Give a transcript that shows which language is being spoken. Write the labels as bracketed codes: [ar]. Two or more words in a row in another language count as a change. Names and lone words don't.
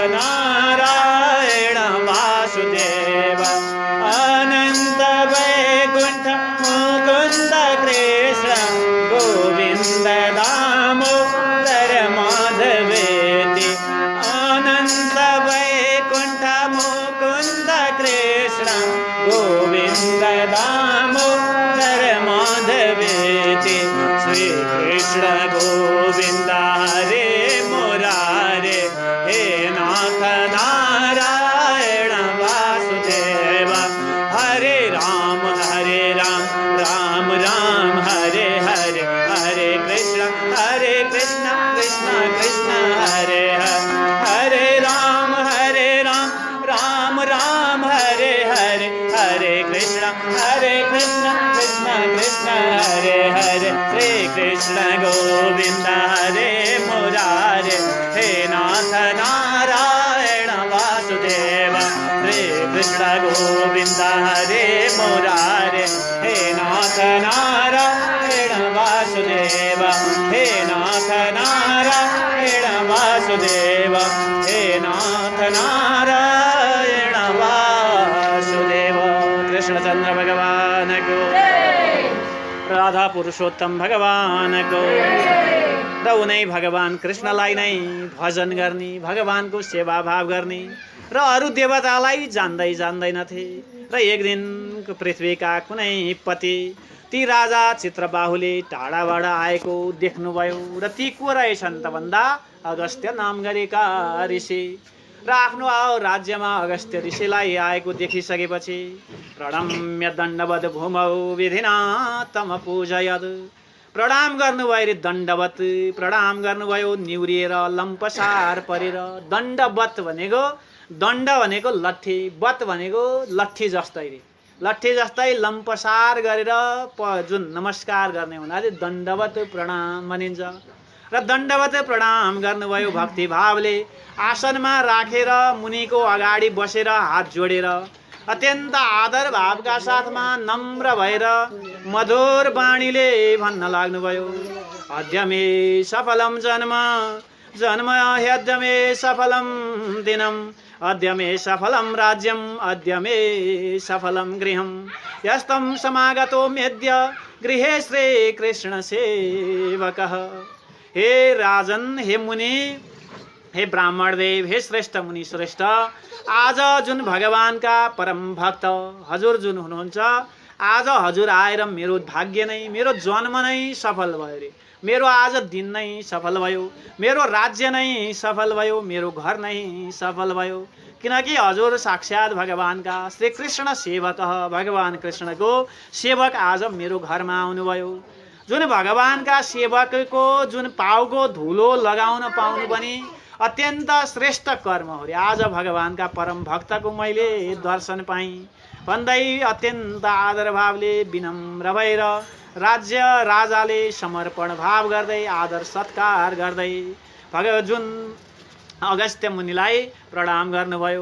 [sa] नारायण वासुदेव, अनन्त वैकुण्ठ मुकुन्द कृष्ण गोविन्द दामोदर माधवेति, अनन्त वैकुण्ठ मुकुन्द कृष्ण गोविन्द दामोदर माधवेति, श्री कृष्ण गोविन्द हरे मुरारे, हे नाथ नारायण वासुदेव, हरे राम राम राम हरे हरे, हरे कृष्ण कृष्ण कृष्ण हरे हरे, हरे राम राम राम हरे हरे, हरे कृष्ण कृष्ण कृष्ण कृष्ण हरे हरे श्री कृष्ण गोविंद हरे मुरारे हे नाथ नारायण वासुदेव श्री कृष्ण गोविंद हरे मुरारे हे नाथ नारायण वासुदेव हे नाथ नारायण वासुदेव हे नाथ नारायण वासुदेव। [ne] कृष्णचंद्र भगवान को, राधा पुरुषोत्तम भगवान को र उनै भगवान कृष्णलाई नै भजन गर्ने, भगवानको सेवा भाव गर्ने र अरू देवतालाई जान्दैनथे। र एक दिन पृथ्वीका कुनै पति ती राजा चित्रबाहुले टाढाबाट आएको देख्नुभयो र ती को रहेछन् त भन्दा अगस्त्य नाम गरेका ऋषि। र आफ्नो राज्यमा अगस्त्य ऋषिलाई आएको देखिसकेपछि [sa] प्रणम्य दण्डवत् भूमौ विधिना तम पूजयत्, [ne] प्रणाम गर्नुभयो रे दण्डवत्, प्रणाम गर्नुभयो निउरिएर लम्पसार परेर। दण्डवत् भनेको, दण्ड भनेको लट्ठी, वत भनेको लट्ठी जस्तै रे, लट्ठी जस्तै लम्पसार गरेर जुन नमस्कार गर्ने हुनाले दण्डवत् प्रणाम भनिन्छ। र दण्डवत् प्रणाम गर्नुभयो भक्ति भावले, आसनमा राखेर मुनिको अगाडि बसेर हात जोडेर अत्यन्त आदर भावका साथमा नम्र भएर मधुर वाणीले भन्न लाग्नुभयो, [sa] अद्य मे सफलम जन्म जन्म ह्यद्य मे सफलम दिनम, अद्य मे सफलम राज्यम अद्य मे सफलम गृहम, यस्तं समागतो मेद्य गृहे श्री कृष्ण सेवकः। [ne] हे राजन, हे मुनि, हे ब्राह्मण देव, हे श्रेष्ठ मुनि श्रेष्ठ, आज जुन भगवानका परम भक्त हजुर जुन हुनुहुन्छ, आज हजुर आएर मेरो भाग्य नै, मेरो जन्म नै सफल भयो रे, मेरो आज दिन नै सफल भयो, मेरो राज्य नै सफल भयो, मेरो घर नै सफल भयो। किनकि हजुर साक्षात भगवानका [sa] श्री कृष्ण सेवक, [ne] भगवान कृष्णको सेवक आज मेरो घरमा आउनुभयो। जुन भगवानका सेवकको जुन पाउको धुलो लगाउन पाउनु पनि अत्यन्त श्रेष्ठ कर्म हो रे। आज भगवानका परम भक्तको मैले दर्शन पाएँ भन्दै अत्यन्त आदर भावले विनम्र भएर राज्य राजाले समर्पण भाव गर्दै आदर सत्कार गर्दै जुन अगस्त्य मुनिलाई प्रणाम गर्नुभयो।